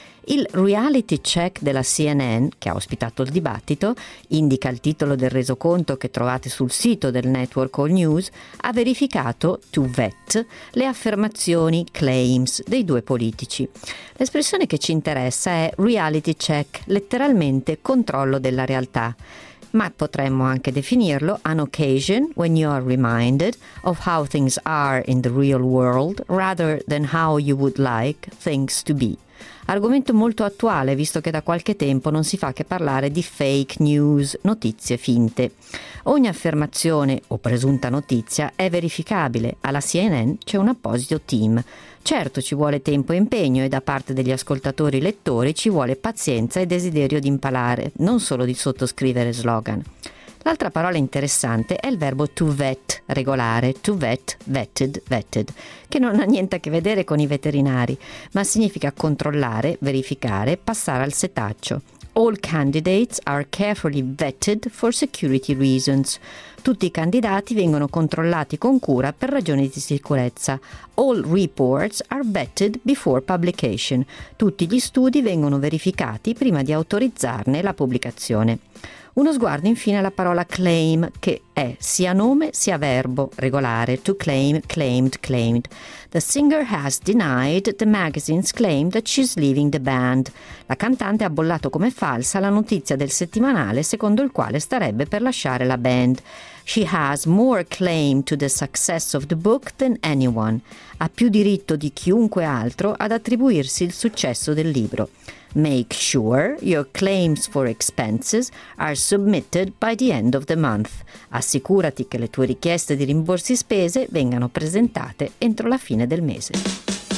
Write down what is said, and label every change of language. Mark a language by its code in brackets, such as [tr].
[it] Il reality check della CNN, che ha ospitato il dibattito, indica il titolo del resoconto che trovate sul sito del network All News, ha verificato, to vet, le affermazioni, claims, dei due politici. L'espressione che ci interessa è reality check, letteralmente controllo della realtà. Ma potremmo anche definirlo [en] an occasion when you are reminded of how things are in the real world rather than how you would like things to be. [it] Argomento molto attuale, visto che da qualche tempo non si fa che parlare di fake news, notizie finte. Ogni affermazione o presunta notizia è verificabile. Alla CNN c'è un apposito team. Certo, ci vuole tempo e impegno e da parte degli ascoltatori lettori ci vuole pazienza e desiderio di imparare, non solo di sottoscrivere slogan. L'altra parola interessante è il verbo to vet, regolare, [en] to vet, vetted, vetted, [it] che non ha niente a che vedere con i veterinari, ma significa controllare, verificare, passare al setaccio. [en] All candidates are carefully vetted for security reasons. [it] Tutti i candidati vengono controllati con cura per ragioni di sicurezza. [en] All reports are vetted before publication. [it] Tutti gli studi vengono verificati prima di autorizzarne la pubblicazione. Uno sguardo infine alla parola claim, che è sia nome sia verbo, regolare, [en] to claim, claimed, claimed. The singer has denied the magazine's claim that she's leaving the band. [it] La cantante ha bollato come falsa la notizia del settimanale secondo il quale starebbe per lasciare la band. [en] She has more claim to the success of the book than anyone. [it] Ha più diritto di chiunque altro ad attribuirsi il successo del libro. [en] Make sure your claims for expenses are submitted by the end of the month. [it] Assicurati che le tue richieste di rimborsi spese vengano presentate entro la fine del mese.